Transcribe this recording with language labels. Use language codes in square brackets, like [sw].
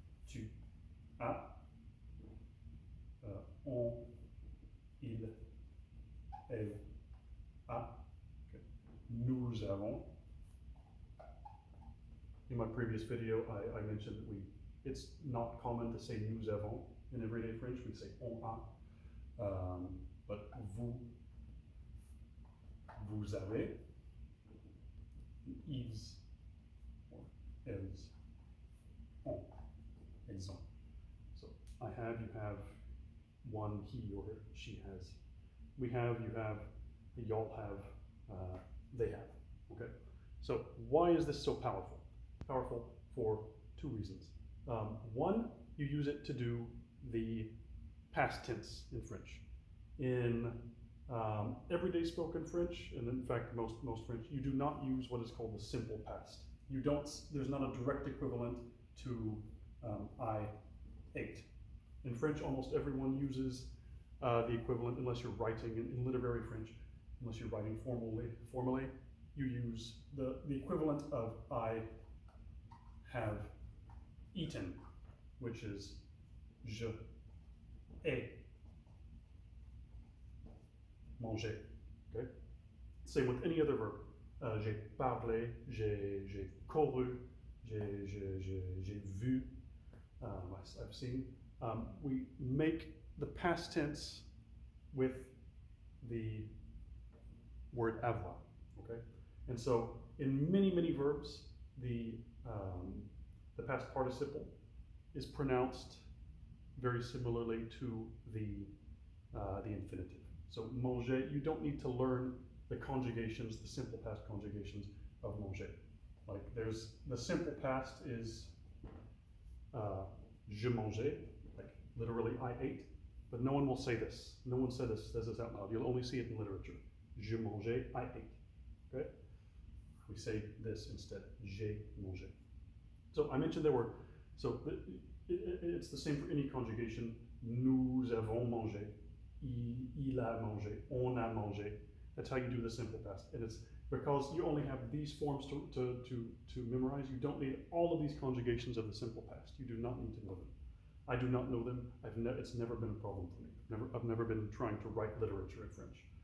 [fr] Tu as, on, il, elle a, okay. Nous avons. [en] In my previous video, I mentioned that it's not common to say [fr] nous avons [en] in everyday French. We say [fr] on a, [en] but [fr] vous avez, ils, or elles, ont, elles ont. [en] So I have, you have, one, he or she has. We have, you have, y'all have, they have, okay? So why is this so powerful? Powerful for two reasons. One, you use it to do the past tense in French. In everyday spoken French, and in fact most French, you do not use what is called the simple past. You don't. There's not a direct equivalent to I ate. In French, almost everyone uses the equivalent, unless you're writing in literary French, unless you're writing formally, you use the equivalent of I have eaten, which is [fr] je ai mangé, [en] okay? Same with any other verb. [fr] J'ai parlé, j'ai couru, j'ai vu, [en] I've seen. We make the past tense with the word avoir, okay? And so in many verbs, the past participle is pronounced very similarly to the infinitive. So manger, you don't need to learn the conjugations, the simple past conjugations of manger. Like there's, the simple past is [fr] je mangeais, [en] like literally I ate, but no one will say this. No one says this out loud. You'll only see it in literature. [fr] Je mangeais, [en] I ate, okay? We say this instead, [fr] j'ai mangé. [en] So I mentioned there were, so it's the same for any conjugation. [fr] Nous avons mangé, il a mangé, on a mangé. [en] That's how you do the simple past. And it's because you only have these forms to memorize, you don't need all of these conjugations of the simple past. You do not need to know them. I do not know them. It's never been a problem for me. I've never been trying to write literature in French.